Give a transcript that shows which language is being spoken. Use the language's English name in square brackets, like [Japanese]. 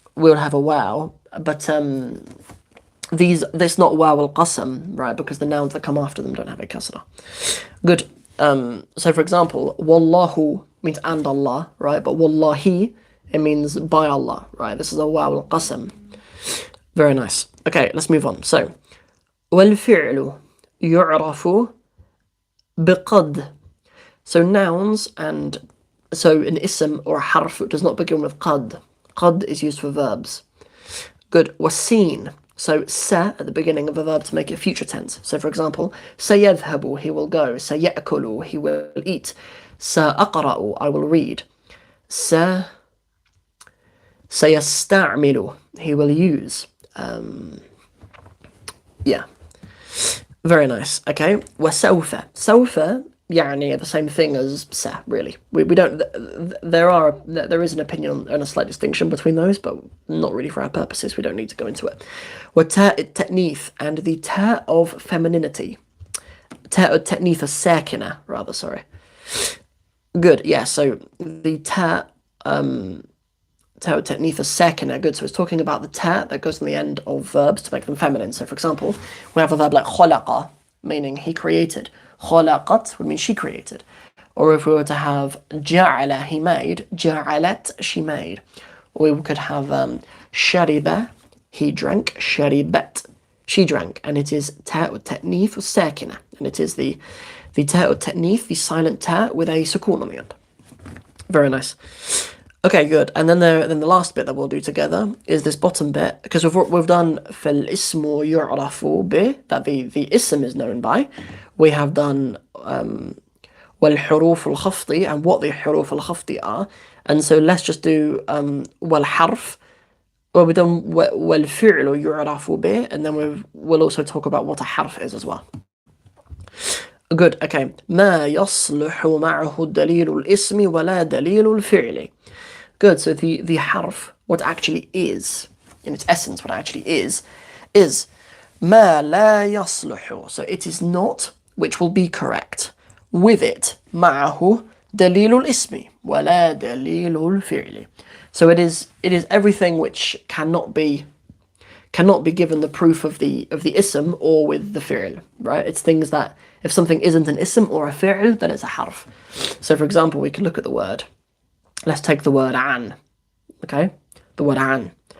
[English] We'll have a waw, but this not waw al-qasam, right? Because the nouns that come after them don't have a kasra. Good. So for example, wallahu means and Allah, right? But wallahi, it means by Allah, right? This is a waw al-qasam. Very nice. Okay, let's move on. [Arabic] So, والفعل يعرف بقد. [English] So nouns, and so an ism or a harf does not begin with qad. Qad is used for verbs. Good. والسين. So sa at the beginning of a verb to make it future tense. So for example, سيذهب, he will go. سيأكل, he will eat. سأقرأ, I will read. سيستعمل, he will use. Yeah. Very nice. Okay. وسوف. [Arabic] سوف يعني [English] the same thing as sa, really. We don't, there is an opinion and a slight distinction between those, but not really for our purposes. We don't need to go into it. [Arabic] وتاء التأنيث, [English] and the ta of femininity. [Arabic] تاء التأنيث الساكنة, [English] rather, sorry. Good, yeah, so the ta, [Arabic] تاء التأنيث الساكنة, [English] good, so it's talking about the ta that goes on the end of verbs to make them feminine. So for example, we have a verb like خلق, meaning he created. خلقت would mean she created. Or if we were to have جعل, he made. جعلت, she made. Or we could have شرب, he drank. شربت, she drank. And it is [Arabic] تاء التأنيث الساكنة. [English] And it is the [Arabic] تاء التأنيث, [English] the silent ta with a sukun on the end. Very nice. Okay, good. And then the last bit that we'll do together is this bottom bit, because we've done [Arabic] فالاسم يعرف به, [English] that the ism is known by. We have done [Arabic] والحروف الخفض, [English] and what the [Arabic] حروف الخفض [English] are. And so let's just do والحرف. Well, we've done [Arabic] والفعل يعرف به, [English] and then we'll also talk about what a harf is as well. Good. Okay. [Arabic] ما يصلح معه دليل الاسم ولا دليل الفعل. [English] Good. So the harf, what actually is, in its essence, what actually is [Arabic] ما لا يصلح. [English] So it is not, which will be correct. With it, [Arabic] معه دليل الاسم ولا دليل الفعل. [English] So it is everything which cannot be given the proof of the ism or with the fi'l, right? It's things that if something isn't an ism or a fi'l, then it's a harf. So for example, we can look at the word. Let's take the word an, okay? The word an.